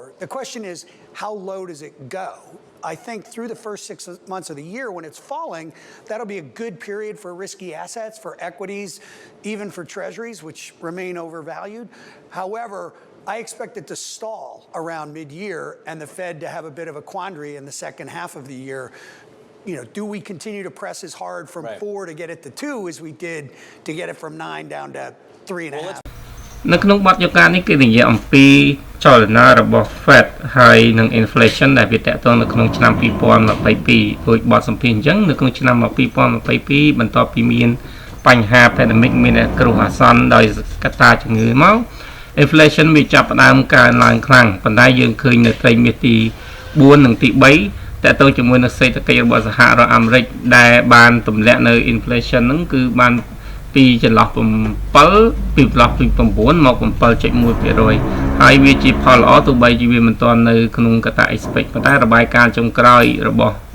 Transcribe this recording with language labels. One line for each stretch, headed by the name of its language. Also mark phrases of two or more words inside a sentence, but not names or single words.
English: The question is, how low does it go? I think through the first 6 months of the year, when it's falling, that'll be a good period for risky assets, for equities, even for treasuries, which remain overvalued. However, I expect it to stall around mid-year and the Fed to have a bit of a quandary in the second half of the year. You know, do we continue to press as hard from 4 to get it to 2 as we did to get it from 9 down to 3.5?
Khmer: នៅក្នុងបទយកការនេះគឺនិយាយអំពីចលនារបស់ Fed ហើយនឹង inflation ដែលវាតកតងនៅក្នុងឆ្នាំ2022ដូចបទសម្ភាសន៍អញ្ចឹងនៅ ក្នុងឆ្នាំ2022បន្ទាប់ពីមានបញ្ហា pandemic មានគ្រោះអាសន្នដោយកត្តាជំងឺមក inflation វាចាប់ផ្ដើមកើនឡើងខ្លាំងប៉ុន្តែយើងឃើញនៅត្រីមាសទី4និងទី3តើតើជាមួយនឹងសេដ្ឋកិច្ចរបស់សហរដ្ឋអាមេរិកដែលបានទម្លាក់នៅ inflation ហ្នឹងគឺបានពីចន្លោះ7ពីចន្លោះពី9មក 7.1% ហើយវាជាផលល្អទោះបីជាវាមិនទាន់នៅក្នុងកត្តា expect ប៉ុន្តែរបាយការណ៍ចុងក្រោយរបស់